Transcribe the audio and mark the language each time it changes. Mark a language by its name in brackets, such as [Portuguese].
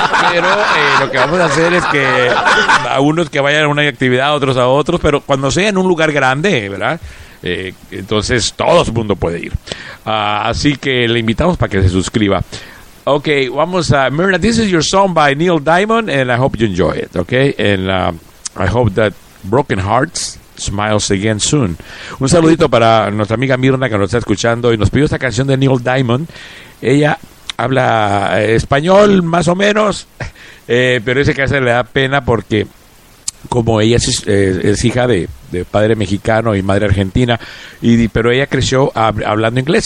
[Spanish] Pero lo que vamos a hacer es que a unos que vayan a una actividad, a otros a otros, pero cuando sea en un lugar grande, ¿verdad? Entonces todo el mundo puede ir. Así que le invitamos para que se suscriba. Okay, vamos a Myrna. [English] This is your song by Neil Diamond, and I hope you enjoy it. Okay, and I hope that broken hearts smiles again soon. [Spanish] Un saludito para nuestra amiga Myrna que nos está escuchando y nos pidió esta canción de Neil Diamond. Ella habla español más o menos, pero dice que a veces le da pena porque como ella es hija de padre mexicano y madre argentina, pero ella creció hablando inglés.